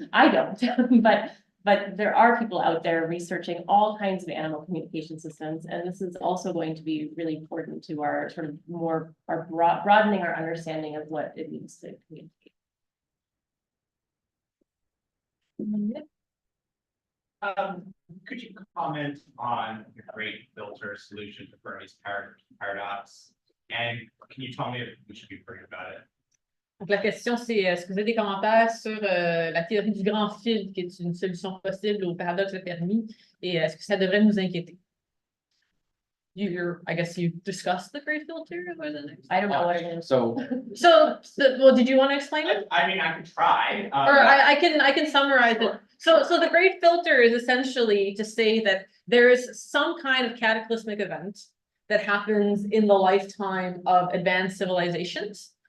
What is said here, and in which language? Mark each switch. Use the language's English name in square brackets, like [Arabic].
[English] I don't, but there are people out there researching all kinds of animal communication systems, and this is also going to be really important to our sort of broadening our understanding of what it means to communicate. Could you comment on the great filter solution to Fermi's paradox? And can you tell me if we should be worried about it? [French] Donc, la question, c'est est-ce que vous avez des commentaires sur la théorie du grand filtre, qui est une solution possible au paradoxe de Fermi, et est-ce que ça devrait nous inquiéter? [English] I guess you discussed the great filter over the next. I don't know what it is. So Well, did you want to explain it? I mean, I could try. Or I can summarize it. So the great filter is essentially to say that there is some kind of cataclysmic event that happens in the lifetime of advanced civilizations.